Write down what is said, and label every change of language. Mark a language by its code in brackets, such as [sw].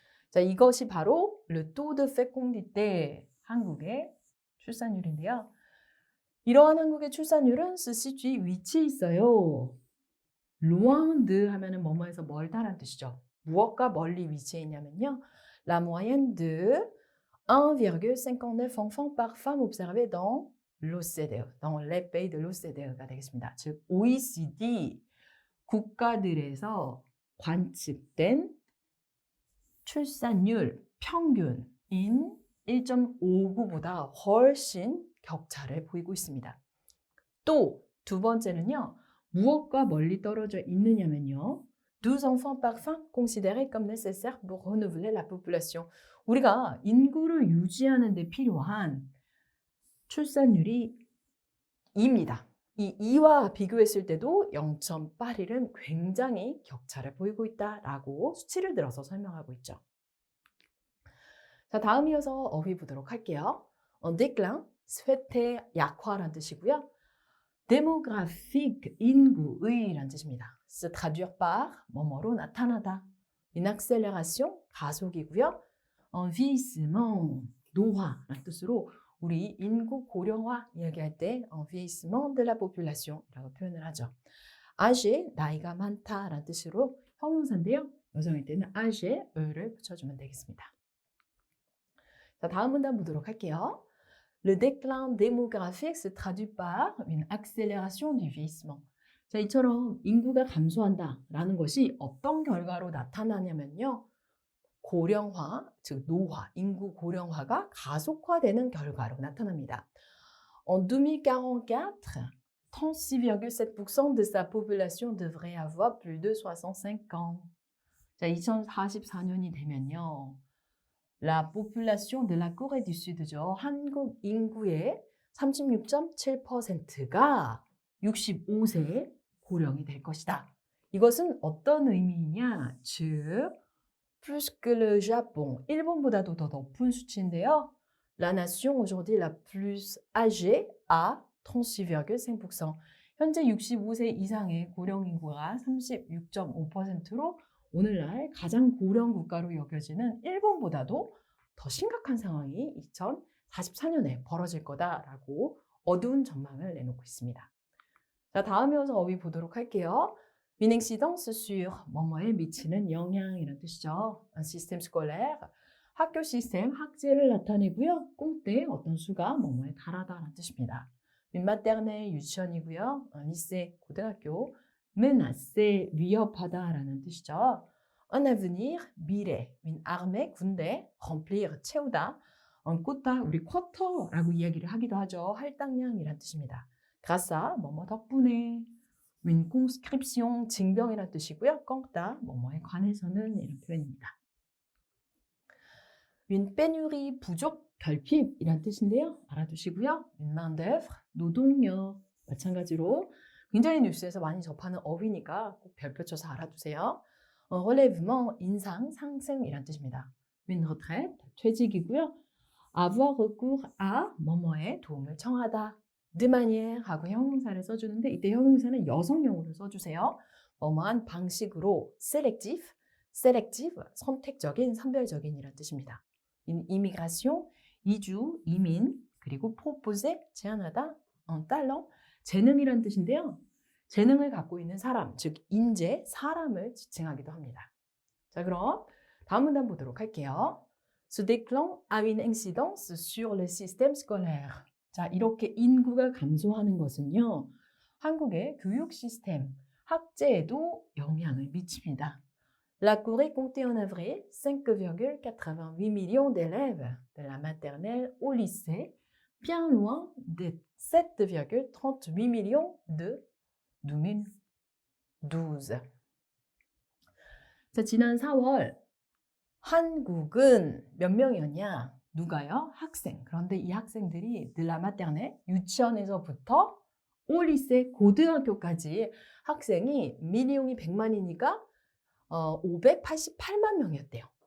[ko] 자, 이것이 바로 [fr] le taux de fécondité, [ko] 한국의 출산율인데요. 이러한 한국의 출산율은 [fr] se situe, [ko] 위치에 있어요. [fr] loin de [ko] 하면은 뭐뭐에서 멀다라는 뜻이죠. 무엇과 멀리 위치해 있냐면요. [fr] la moyenne de 1,59 enfants par femme observée dans l'OCDE, dans les pays de l'OCDE [ko] 가 되겠습니다. 즉 OECD 국가들에서 관측된 출산율 평균인 1.59보다 훨씬 격차를 보이고 있습니다. 또 두 번째는요. 무엇과 멀리 떨어져 있느냐면요. [fr] 12 enfants par femme considérés comme nécessaires pour renouveler la population. [ko] 우리가 인구를 유지하는 데 필요한 출산율이 2입니다. 이 2와 비교했을 때도 0.81은 굉장히 격차를 보이고 있다라고 수치를 들어서 설명하고 있죠. 자, 다음 이어서 어휘 보도록 할게요. [fr] en déclin, [ko] 쇠퇴, 약화란 뜻이고요. démographique, 인구의란 뜻입니다. [fr] se traduire par, [ko] 뭐뭐로 나타나다. [fr] une accélération, [ko] 가속이고요. en vieillissement, 노화란 뜻으로 우리 인구 고령화 이야기할 때 [fr] en vieillissement de la population [ko] 이라고 표현을 하죠. âgé, 나이가 많다라는 뜻으로 형용사인데요. 여성일 때는 âgé를 붙여주면 되겠습니다. 자, 다음 문단 보도록 할게요. [fr] Le déclin démographique se traduit par une accélération du vieillissement. [ko] 자, 이처럼 인구가 감소한다라는 것이 어떤 결과로 나타나냐면요. 고령화, 즉 노화, 인구 고령화가 가속화되는 결과로 나타납니다. [fr] En 2044, 36,7% de sa population devrait avoir plus de 65 ans. [ko] 자, 2044년이 되면요. [fr] La population de la Corée du Sud죠. [ko] 한국 인구의 36.7%가 65세 고령이 될 것이다. 이것은 어떤 의미이냐? 즉, [fr] plus que le Japon, [ko] 일본보다도 더 높은 수치인데요. [fr] La nation aujourd'hui la plus âgée à 36,5%. [ko] 현재 65세 이상의 고령 인구가 36.5%로 오늘날 가장 고령 국가로 여겨지는 일본보다도 더 심각한 상황이 2044년에 벌어질 거다라고 어두운 전망을 내놓고 있습니다. 자, 다음 이어서 어휘 보도록 할게요. [fr] Une incidence sur [ko] 뭐뭐에 미치는 영향이라는 뜻이죠. [fr] Un système scolaire, [ko] 학교 시스템, 학제를 나타내고요. 꽁때 어떤 수가 뭐뭐에 달하다라는 뜻입니다. [fr] Une maternelle, [ko] 유치원이고요. [fr] Un lycée, [ko] 고등학교. menacer, 위협하다라는 뜻이죠. [fr] Un avenir, [ko] 미래. [fr] Une armée, [ko] 군대. remplir, 채우다. Un quota, 우리 쿼터라고 이야기를 하기도 하죠. 할당량이라는 뜻입니다. grâce à, 뭐뭐 덕분에. [fr] Une conscription, [ko] 징병이라는 뜻이고요. 껑따, 뭐뭐에 관해서는 이런 표현입니다. [fr] Une pénurie, [ko] 부족, 결핍이란 뜻인데요. 알아두시고요. [fr] Une main d'œuvre, [ko] 노동력. 마찬가지로 굉장히 뉴스에서 많이 접하는 어휘니까 꼭 별표 쳐서 알아두세요. relèvement, 인상, 상승이란 뜻입니다. [fr] Une retraite, [ko] 퇴직이고요. [fr] avoir recours à, [ko] 뭐뭐에 도움을 청하다. [fr] de manière [ko] 하고 형용사를 써주는데 이때 형용사는 여성용으로 써주세요. 뭐뭐한 방식으로 selective, 선택적인, 선별적인이란 뜻입니다. immigration, 이주, 이민, 그리고 proposer, 제안하다, talent, 재능이란 뜻인데요. 재능을 갖고 있는 사람, 즉 인재, 사람을 지칭하기도 합니다. 자, 그럼 다음 문단 보도록 할게요. [fr] Ce déclin a une incidence sur le système scolaire. [ko] 자, 이렇게 인구가 감소하는 것은요. 한국의 교육 시스템, 학제에도 영향을 미칩니다. [fr] La Corée comptait en avril 5,88 millions d'élèves de la maternelle au lycée, bien loin des 7,38 millions de 2012. [ko] 자, 지난 4월 한국은 몇 명이었냐? 누가요? 학생. 그런데 이 학생들이 [fr] de la maternelle, [ko] 유치원에서부터 [fr] au lycée, [ko] 고등학교까지 학생이 밀리용이 100만이니까 588만 명이었대요.